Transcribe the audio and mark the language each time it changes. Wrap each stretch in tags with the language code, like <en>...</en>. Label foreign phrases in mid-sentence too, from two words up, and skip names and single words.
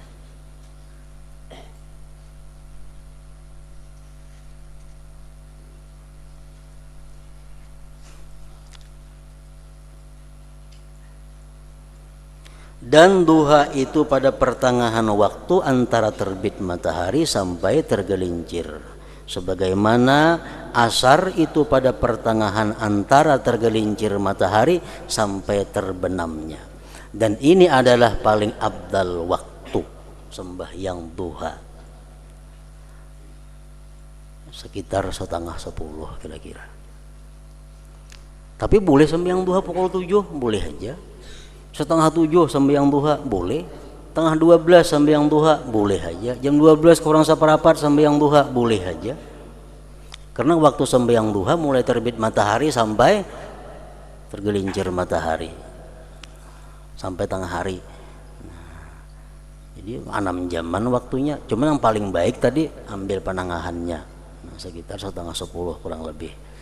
<id>Dan duha itu pada pertengahan waktu antara terbit matahari sampai tergelincir. Sebagaimana asar itu pada pertengahan antara tergelincir matahari sampai terbenamnya. Dan ini adalah paling afdal waktu sembahyang duha. Sekitar 9:30 kira-kira. Tapi boleh sembahyang duha pukul 7, boleh aja. 6:30 sembahyang duha boleh, 11:30 sembahyang duha boleh aja, jam 12 kurang seperempat sembahyang duha boleh aja. Karena waktu sembahyang duha mulai terbit matahari sampai tergelincir matahari, sampai tengah hari. Jadi 6 jaman waktunya. Cuman yang paling baik tadi ambil penangahannya, sekitar 9:30 kurang lebih.</id>